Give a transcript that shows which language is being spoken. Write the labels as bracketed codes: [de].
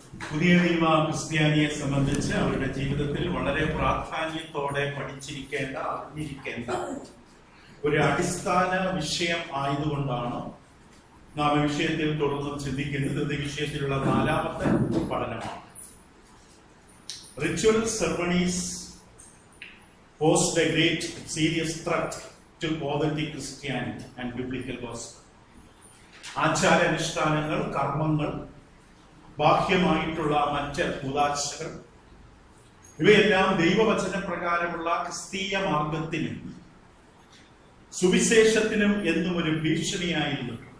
[ml] പുതിയ നിയമ ക്രിസ്ത്യാനിയെ സംബന്ധിച്ച് അവരുടെ ജീവിതത്തിൽ വളരെ പ്രാധാന്യത്തോടെ പഠിച്ചിരിക്കേണ്ട, അറിഞ്ഞിരിക്കേണ്ട ഒരു അടിസ്ഥാന വിഷയം ആയതുകൊണ്ടാണ് നാം ഈ വിഷയത്തിൽ തുടർന്നും ചിന്തിക്കുന്നത്. ഇത് വിഷയത്തിലുള്ള 4ാമത്തെ പഠനമാണ്. [en] Ritual ceremonies posed a great serious threat to authentic Christianity and biblical gospel. [ml] ആചാരാനുഷ്ഠാനങ്ങൾ, കർമ്മങ്ങൾ, ബാഹ്യമായിട്ടുള്ള മറ്റ് കൂദാശകൾ ഇവയെല്ലാം ദൈവവചന പ്രകാരമുള്ള ക്രിസ്തീയ മാർഗത്തിനും സുവിശേഷത്തിനും എന്നും ഒരു ഭീഷണിയായിരുന്നു.